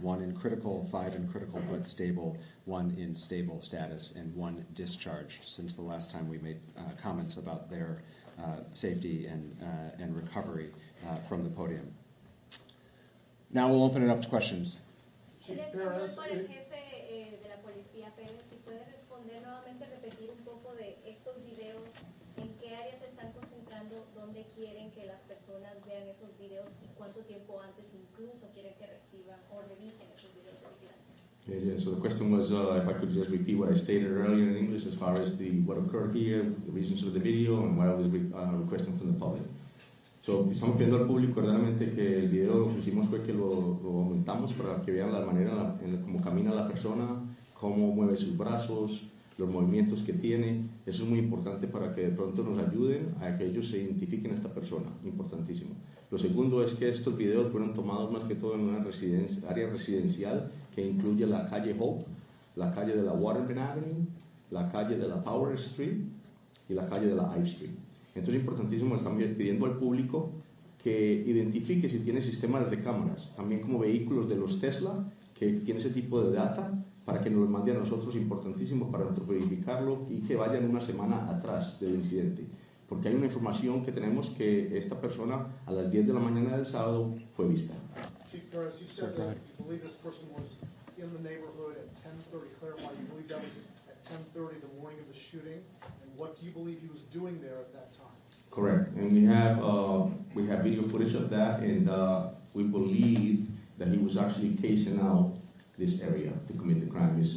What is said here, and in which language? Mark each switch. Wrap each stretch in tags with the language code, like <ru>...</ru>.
<en>1 in critical, 5 in critical but stable, 1 in stable status, and 1 discharged since the last time we made comments about their safety and recovery from the podium. Now we'll open it up to questions.</en> <es>En español, por el jefe de la policía, Pérez, si puede responder nuevamente, repetir un poco de estos videos, en qué áreas se están concentrando, dónde quieren que las personas vean esos videos y cuánto tiempo antes incluso quieren que reciban o revisen esos videos de vigilancia.</es> <en>Yeah, so the question was if I could just repeat what I stated earlier in English as far as what occurred here, the reasons for the video, and what I was requesting from the public.</en> <es>So, estamos pidiendo al público verdaderamente que el video lo que hicimos fue que lo aumentamos para que vean la manera en cómo camina la persona, cómo mueve sus brazos, los movimientos que tiene. Eso es muy importante para que de pronto nos ayuden a que ellos se identifiquen a esta persona, importantísimo. Lo segundo es que estos videos fueron tomados más que todo en una área residencial que incluye la calle Hope, la calle de la Waterman Avenue, la calle de la Power Street y la calle de la Ive Street. Entonces es importantísimo, están pidiendo al público que identifique si tiene sistemas de cámaras, también como vehículos de los Tesla, que tiene ese tipo de data, para que nos los mande a nosotros, importantísimo para nosotros verificarlo y que vayan una semana atrás del incidente. Porque hay una información que tenemos que esta persona a las 10 de la mañana del sábado fue vista.</es> <en>Chief Perez, you said that you believe this person was in the neighborhood at 10:30. Clarify, you believe that was at 10:30 the morning of the shooting, and what do you believe he was doing there at that time? Correct, and we have video footage of that, and we believe that he was actually casing out this area to commit the crime.</en>